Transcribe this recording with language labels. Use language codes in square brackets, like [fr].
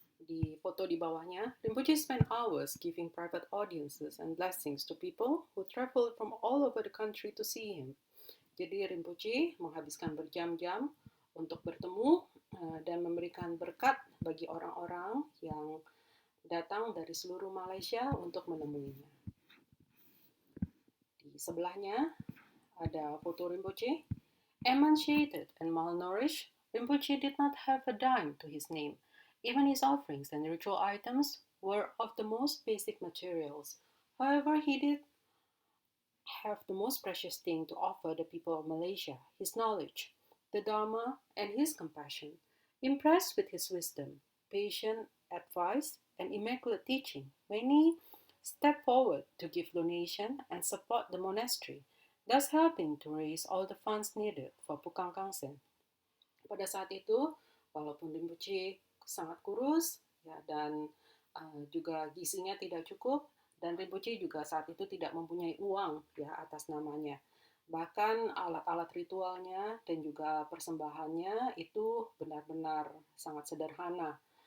[id] Di foto di bawahnya, [en] Rinpoche spent hours giving private audiences and blessings to people who traveled from all over the country to see him. [id] Jadi Rinpoche menghabiskan berjam-jam untuk bertemu dan memberikan berkat bagi orang-orang yang datang dari seluruh Malaysia untuk menemuinya. Di sebelahnya ada foto Rinpoche. [en] Emaciated and malnourished, Rinpoche did not have a dime to his name. Even his offerings and ritual items were of the most basic materials. However, he did have the most precious thing to offer the people of Malaysia, his knowledge, the Dharma, and his compassion. Impressed with his wisdom, patient advice, and immaculate teaching, many stepped forward to give donation and support the monastery, thus helping to raise all the funds needed for Pukang Kangsen. [id] Pada saat itu, walaupun Rinpoche sangat kurus ya, dan juga gizinya tidak cukup, dan Rinpoche juga saat itu tidak mempunyai uang ya atas namanya. Bahkan alat-alat ritualnya dan juga persembahannya itu benar-benar sangat sederhana.